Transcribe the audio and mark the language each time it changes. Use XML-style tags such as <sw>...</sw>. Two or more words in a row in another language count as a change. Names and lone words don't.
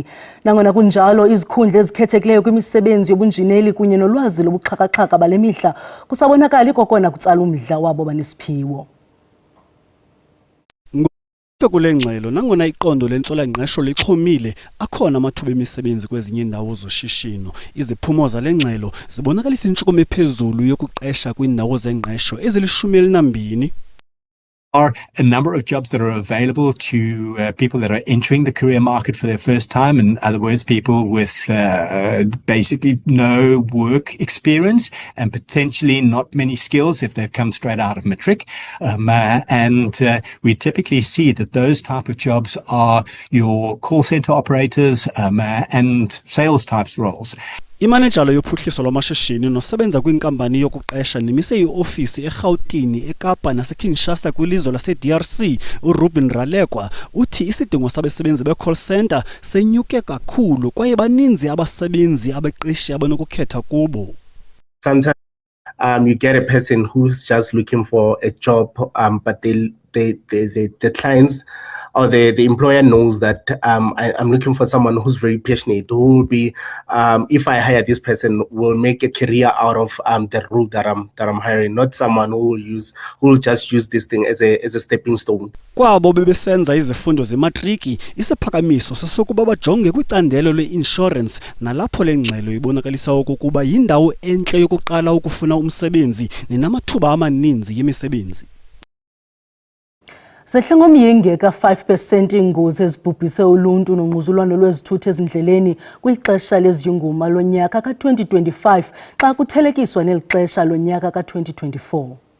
<xh>Nangona kunjalo, izikhundla ezikhethekileyo kwimisebenzi yobunjineli kunye nolwazi lobuxhaka-xhaka bale mihla kusabonakala ikokona kutsala umdla wabo banesiphiwo. Kule ngxelo nangona iqondo lentswela-ngqesho lixhomile, akhona amathuba emisebenzi kwezinye indawo zoshishino. Iziphumo zale ngxelo zibonakalisa intshukumo ephezulu yokuqesha kwiindawo zengqesho ezili-12.</xh> <en>Are a number of jobs that are available to people that are entering the career market for their first time. In other words, people with basically no work experience and potentially not many skills if they've come straight out of matric. We typically see that those type of jobs are your call center operators and sales types roles.</en> <xh>Imanejala yophuhliso lwamashishini nosebenza kwinkampani yokuqesha nemise iofisi eGauteng, eKapa naseKinshasa kwilizwe lase-DRC, uRuben Ralekwa uthi isidingo sabasebenzi be-</xh> <en>call center</en> <xh>senyuke kakhulu kwaye baninzi abasebenzi abeqeshi abanokukhetha kubo.</xh> <en>Sometimes you get a person who's just looking for a job, but the clients or the employer knows that I'm looking for someone who's very passionate, who will be, if I hire this person, will make a career out of the role that I'm hiring, not someone who will just use this thing as a stepping stone.</en> <xh>Kwabo bebesenza izifundo zematriki, isiphakamiso sesokuba bajonge kwicandelo le-insurance nalapho le ngxelo ibonakalisa okokuba yindawo entle yokuqala ukufuna umsebenzi nenamathuba amaninzi yemisebenzi. Sehle ngomyinge ka-5% ingozi ezibhubhise uluntu nongquzulwano lwezithuthi ezindleleni kwixesha leziyunguma lonyaka ka-2025 xa kuthelekiswa neli xesha lonyaka ka-2024.</xh>